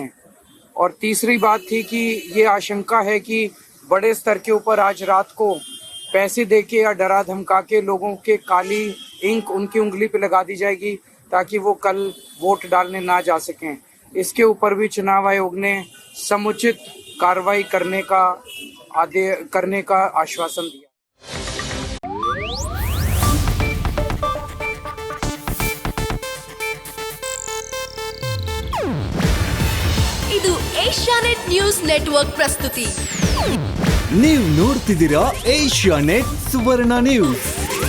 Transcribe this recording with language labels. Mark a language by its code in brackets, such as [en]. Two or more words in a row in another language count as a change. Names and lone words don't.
[hi] और तीसरी बात थी कि ये आशंका है कि बड़े स्तर के ऊपर आज रात को पैसे देके या डरा धमका के लोगों के काली इंक उनकी उंगली पे लगा दी जाएगी ताकि वो कल वोट डालने ना जा सकें. इसके ऊपर भी चुनाव आयोग ने समुचित कार्रवाई करने का आश्वासन दिया. [kn] ಇದು ಏಷ್ಯಾನೆಟ್ ನ್ಯೂಸ್ ನೆಟ್ವರ್ಕ್ ಪ್ರಸ್ತುತಿ. ನೀವು ನೋಡ್ತಿದ್ದೀರಾ ಏಷ್ಯಾನೆಟ್ ಸುವರ್ಣ ನ್ಯೂಸ್.